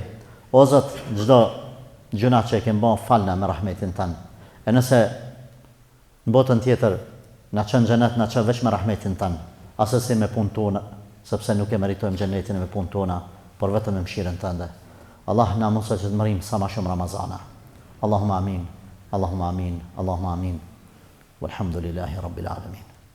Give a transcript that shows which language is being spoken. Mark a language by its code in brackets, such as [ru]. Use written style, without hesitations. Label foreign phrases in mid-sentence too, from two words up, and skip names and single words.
[sq] O Zot, çdo gjuna që e kem bën falna me rahmetin tënd. E nëse në botën tjetër na çon xhenet, na çon veç me rahmetin tënd, asesi me punë tona, sepse nuk e meritojmë xhenetin me punë tona, por vetëm me mëshirën tënde. Allah na mëso që të marrim sa më shumë Ramazana. [ar] اللهم آمين. اللهم آمين. اللهم آمين. والحمد لله رب العالمين.